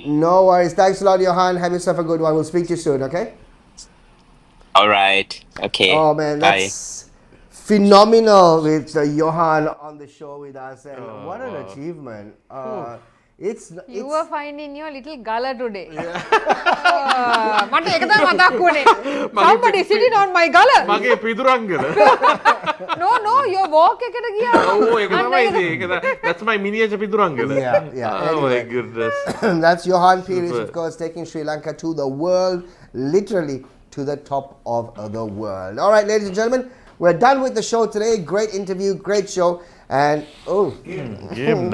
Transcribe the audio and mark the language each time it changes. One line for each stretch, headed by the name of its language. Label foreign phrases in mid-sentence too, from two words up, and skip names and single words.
English: No worries. Thanks a lot, Johan. Have yourself a good one. We'll speak to you soon, okay? All right. Okay. Oh, man, Bye. that's phenomenal with Johan on the show with us. And what an achievement. You were finding your little gala today.
Sinhala: මට ඒක තමයි මතක් වුණේ.
English: Somebody sitting on my gala.
Sinhala: මගේ පිදුරංගල.
English: No, your walk
Sinhala: එකට ගියා. ඔව් ඒක තමයි ඉතින්.
English: That's my miniature පිදුරංගල. Yeah. Oh my Anyway. goodness. That's Johan Pires, Super. of course, taking Sri Lanka to the world, literally to the top of the world. All right, ladies and gentlemen, we're done with the show today. Great interview, great show. And Game